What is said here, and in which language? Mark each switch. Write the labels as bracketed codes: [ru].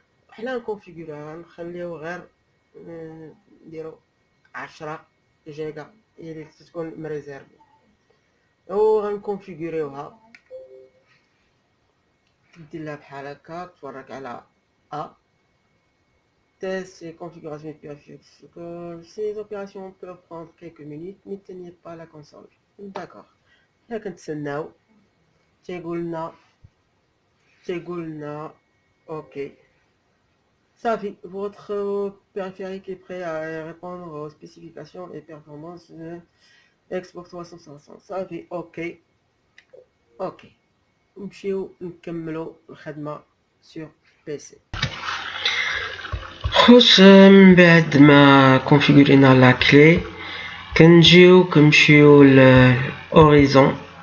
[ar] حنا نكونفيغوريها، نخليو غير نديرو 10 جيجا هي اللي تكون مريزيرفي، و غنكونفيغوريوها. دير لها بحال هكا، تفرج على [fr] test et configuration de fixe. Ces opérations peuvent prendre quelques minutes, n'éteignez pas la console. D'accord. [ar] حنا كنتسناو تيقولنا اوكي صافي. [fr] votre périphérique est prêt à répondre aux spécifications et performances de Xbox 360. [ar] صافي اوكي نمشيو نكملو الخدمة [fr] sur PC. [ar] خوش من بعد ما كونفيغورينا لا كلي كنمشيو لأوريزون.